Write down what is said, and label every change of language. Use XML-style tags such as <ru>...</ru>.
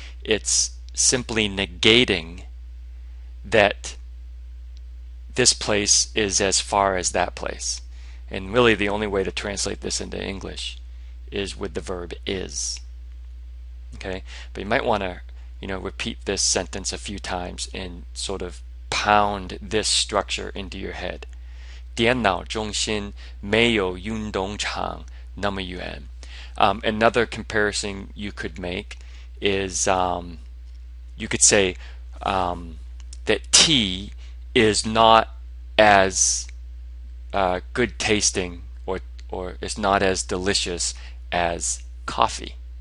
<en>It's simply negating that this place is as far as that place. And really the only way to translate this into English is with the verb is. Okay, but you might want to, repeat this sentence a few times and sort of pound this structure into your head.</en> <zh>电脑中心没有运动场那么远.</zh> <en>Another comparison you could make is you could say that tea is not as good tasting or is not as delicious as coffee.</en>